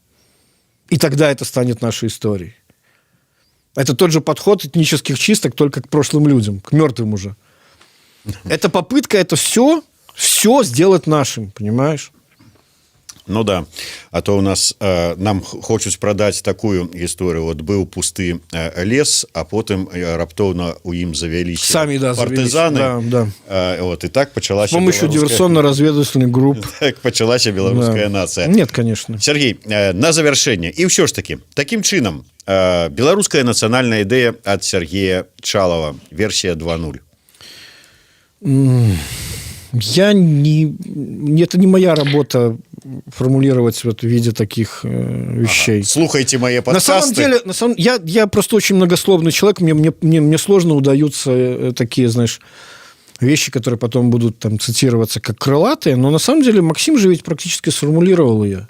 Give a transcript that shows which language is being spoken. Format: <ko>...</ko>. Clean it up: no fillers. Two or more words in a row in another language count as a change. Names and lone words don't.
<ru>И тогда это станет нашей историей. Это тот же подход этнических чисток, только к прошлым людям, к мертвым уже. Это попытка это все сделать нашим, понимаешь?</ru> <be>Ну да, а то у нас нам хочуць прадаць такую гісторыю. Вот быў пусты лес, а потым раптоўна у ім завяліся самі, да, партызаны. Да. Вот, и так пачалася...</be> <ru>С помощью диверсионно-разведывательных групп.</ru> <be>Так пачалася беларуская нацыя.</be> <ru>Нет, конечно.</ru> <be>Сергей, на завяршэнне. І ўсё ж таки, таким чынам, беларуская нацыянальная ідэя ад Сергея Чалова, версия 2.0.</be> <ru>Это не моя работа формулировать в виде таких вещей. Слухайте мои подкасты. На самом деле, я просто очень многословный человек, мне сложно удаются такие, знаешь, вещи, которые потом будут там цитироваться как крылатые, но на самом деле Максим же ведь практически сформулировал ее.</ru>